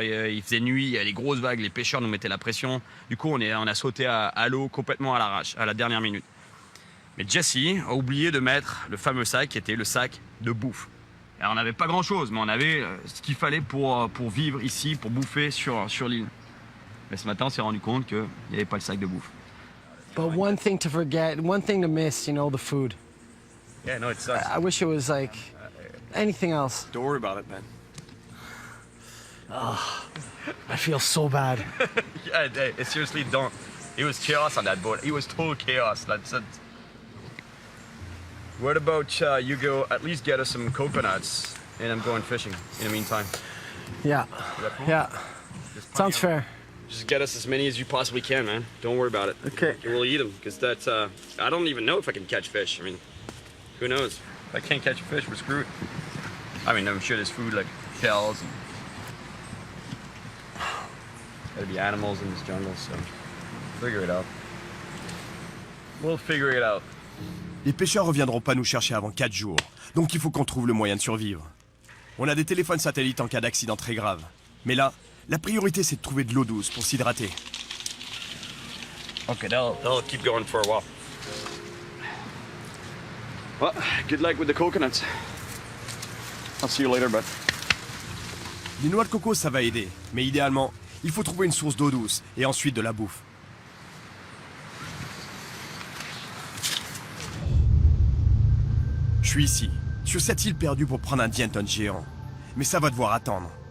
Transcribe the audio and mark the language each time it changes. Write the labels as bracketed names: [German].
[French] Et, il faisait nuit, il y avait les grosses vagues, les pêcheurs nous mettaient la pression. Du coup, on a sauté à l'eau complètement à l'arrache, à la dernière minute. Mais Jesse a oublié de mettre le fameux sac qui était le sac de bouffe. Alors, on n'avait pas grand-chose, mais on avait ce qu'il fallait pour vivre ici, pour bouffer sur l'île. Mais ce matin, on s'est rendu compte qu'il n'y avait pas le sac de bouffe. [English] But one thing to forget, one thing to miss, you know, the food. Yeah, no, it sucks. I wish it was like anything else. Don't worry about it, man. I feel so bad. Yeah, seriously, don't. It was chaos on that boat. It was total chaos. That's it. What about you go at least get us some coconuts, and I'm going fishing in the meantime. Yeah, yeah. Sounds fair. Just get us as many as you possibly can, man. Don't worry about it. Okay. And we'll eat them, because that's, I don't even know if I can catch fish. I mean, who knows? If I can't catch a fish, we're screwed. I mean, I'm sure there's food like shells and gotta be animals in this jungle, so figure it out. We'll figure it out. [French] Les pêcheurs reviendront pas nous chercher avant 4 jours, donc il faut qu'on trouve le moyen de survivre. On a des téléphones satellites en cas d'accident très grave. Mais là, la priorité c'est de trouver de l'eau douce pour s'hydrater. [English] Okay, they'll Keep going for a while. well, good luck with the coconuts. I'll see you later, bud. [French] Les noix de coco ça va aider, mais idéalement, il faut trouver une source d'eau douce et ensuite de la bouffe. Je suis ici, sur cette île perdue pour prendre un Dienton géant. Mais ça va devoir attendre.